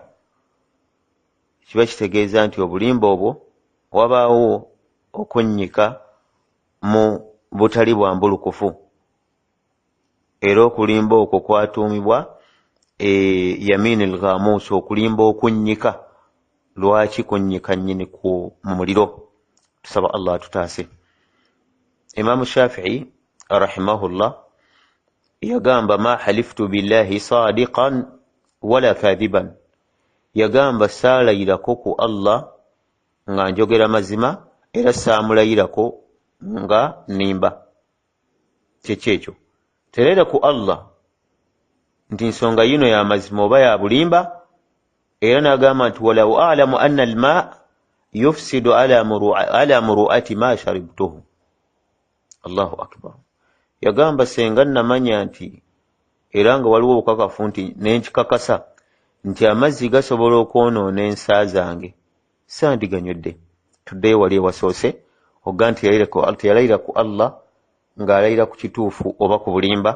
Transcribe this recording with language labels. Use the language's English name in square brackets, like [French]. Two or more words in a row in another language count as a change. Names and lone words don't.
[Ganda] Kiba kitegeeza nti obulimba obwo wabaawo okunnyika mu butali bwa mbulukufu, era okulimba okwo kwatuumibwa [Arabic] يمين الغموس, [Ganda] okulimba okunnyika. Lwaki kunnyika nnyini mu muliro? Tusaba Allah tutaase. Imaamu Shafi'i rahimahullah yagamba [Arabic] ما حلفت بالله صادقا ولا كاذبا, [Ganda] yagamba saalayirako ku Allah nga njogera mazima era saamulayirako nga nimba. Kyekyo terera ku Allah nti nsonga yino ya mazima oba ya bulimba, era n'agamba nti [Arabic] ولو أعلم أن الماء يفسد علي مروءتي ما شربته. الله أكبر. [Ganda] Yagamba senga namanya nti era nga waliwo obukakafu nti nenkikakasa nti amazzi gasobola okwonoona ensa zange sandiganywedde. Tuddeyo wali ewasoose oga nti yalayira ku Allah ng'alayira ku kituufu oba ku bulimba.